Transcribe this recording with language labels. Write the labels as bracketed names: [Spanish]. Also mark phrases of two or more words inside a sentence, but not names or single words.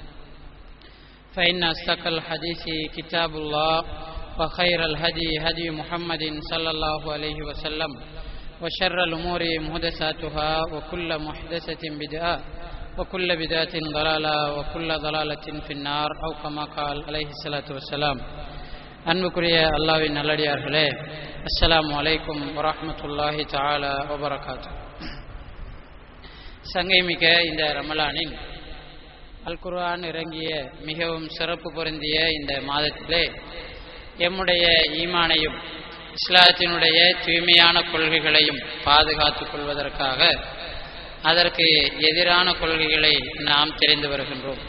[Arabic] فإن أصدق الحديث كتاب الله وخير الهدي هدي محمد صلى الله عليه وسلم وشر الأمور محدثاتها وكل محدثة بدعة وكل بدعة ضلالة وكل ضلالة في النار أو كما قال عليه الصلاة والسلام. [Tamil] அன்புக்குரிய அல்லாஹ்வின் நல்லடியார்களே, [Arabic] السلام عليكم ورحمة الله تعالى وبركاته. [Tamil] சங்கைமிக்க இந்த ரமலானின் அல் குர்ஆன் இறங்கிய மிகவும் சிறப்பு பொருந்திய இந்த மாதத்திலே எம்முடைய ஈமானையும் இஸ்லாத்தினுடைய தூய்மையான கொள்கைகளையும் பாதுகாத்துக் கொள்வதற்காக அதற்கு எதிரான கொள்கைகளை நாம் தெரிந்து வருகின்றோம்.